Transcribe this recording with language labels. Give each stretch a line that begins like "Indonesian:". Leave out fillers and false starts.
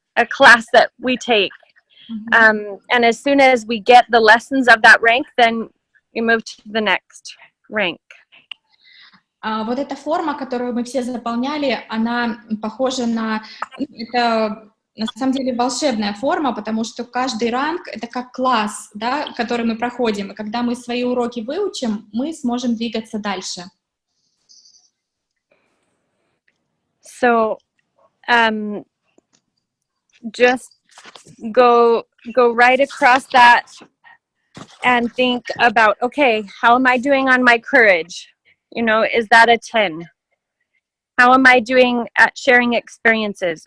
English: A class that we take. And as soon as we get the lessons of that rank, then we move to the next rank.
Russian: Вот эта форма, которую мы все заполняли, она похожа на... Это на самом деле волшебная форма, потому что каждый ранг — это как класс, да, который мы проходим. И когда мы свои уроки выучим, мы сможем двигаться дальше.
English: So, just go right across that and think about, okay, how am I doing on my courage? You know, is that a 10? How am I doing at sharing experiences?